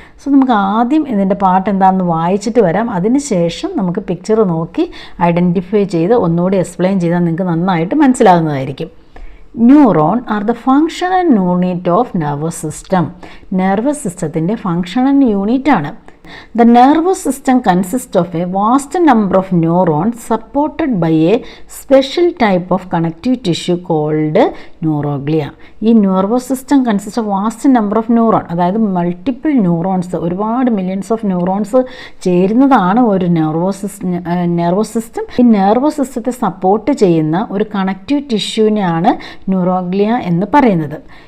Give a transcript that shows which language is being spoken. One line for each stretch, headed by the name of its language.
Malayalam: So നമുക്ക് ആദ്യം ഇതിൻ്റെ പാർട്ട് എന്താണെന്ന് വായിച്ചിട്ട് വരാം. അതിനുശേഷം നമുക്ക് പിക്ചർ നോക്കി ഐഡൻറ്റിഫൈ ചെയ്ത് ഒന്നുകൂടി എക്സ്പ്ലെയിൻ ചെയ്താൽ നിങ്ങൾക്ക് നന്നായിട്ട് മനസ്സിലാകുന്നതായിരിക്കും.
English: Neuron are the functional unit of nervous system.
Malayalam: Nervous സിസ്റ്റത്തിൻ്റെ ഫങ്ഷണൽ യൂണിറ്റാണ്.
English: The nervous system consists of a vast number of neurons supported by a special type of connective tissue called neuroglia.
Malayalam: ഈ
English: nervous system consists of vast number of neuron,
Malayalam: അതായത് multiple neurons, ഒരുപാട് millions of neurons ചേരുന്നതാണ് ഒരു nervous system. ഈ nervous സിസ്റ്റത്തെ support ചെയ്യുന്ന ഒരു connective ടിഷ്യൂവിനെയാണ് neuroglia എന്ന് പറയുന്നത്.